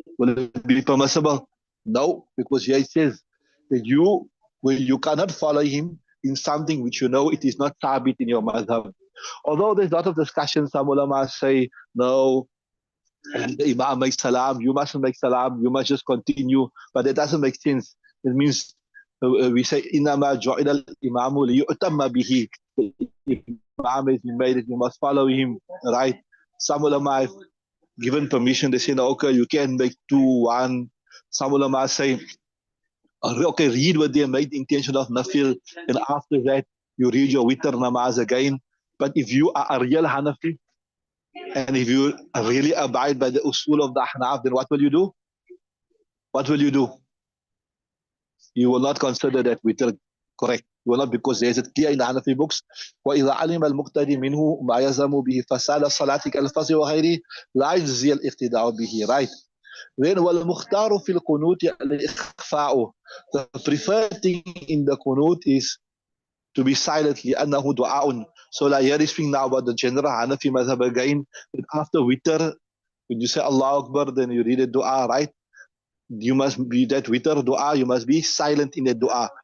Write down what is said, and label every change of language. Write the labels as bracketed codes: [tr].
[en] Will it be permissible? No, because here it says that you cannot follow him in something which you know it is not tabit in your madhab. Although there's a lot of discussion, some ulama say, no, the imam makes salam, you mustn't make salam, you must just continue. But that doesn't make sense. It means, we say, [ar] إِنَّمَا جُعِلَ الْإِمَامُ لِيُؤْتَمَّ بِهِ. [en] The imam has been made it, you must follow him, right? Some ulama have given permission, they say, no, okay, you can make 2, 1. Some ulama say, okay, read what they made the intention of nafil, and after that you read your witr namaz again. But if you are a real Hanafi, and if you really abide by the usul of the Ahnaf, then what will you do? What will you do? You will not consider that witr correct. You will not, because there is it clear in the Hanafi books. [ar] وَإِذَا عَلِمَ الْمُقْتَدِي مِنْهُ مَا يَزَمُ بِهِ فَسَالَ الصَّلَاةِ كَالْفَصْلِ وَغَيْرِهِ لَا يُجْزِي الْإِقْتِدَاءُ بِهِ. [en] Right? Then [ar] وَالْمُخْتَارُ فِي الْقُنُوتِ الْإِخْفَاءُ. [en] The preferred thing in the qunut is to be silent, [ar] لِأَنَّهُ دُعَاءٌ. [en] So like here is speaking now about the general Hanafi madhab again, that after witr, when you say Allah Akbar, then you read a dua, right? You must be that witr dua, you must be silent in that dua.